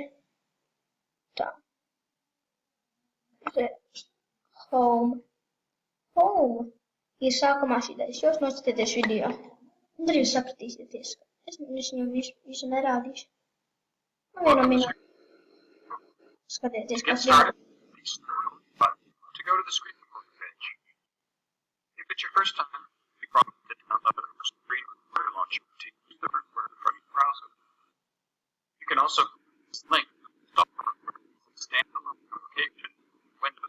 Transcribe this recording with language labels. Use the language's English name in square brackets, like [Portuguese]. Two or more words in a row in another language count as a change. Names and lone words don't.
[Latvian] Tā. Home. Home ir sākumā šīdais. Jūs nostatieties video. Un tad jūs sapratīsieties. Es viņam visu nerādīšu. Un vienu minūti. Skatieties, kas jādara. [English] To go to the screen recording page. If it's your first time, you probably did download the screen recorder launcher to use the recorder from your browser. You can also use this link to install the recorder standalone application in Windows.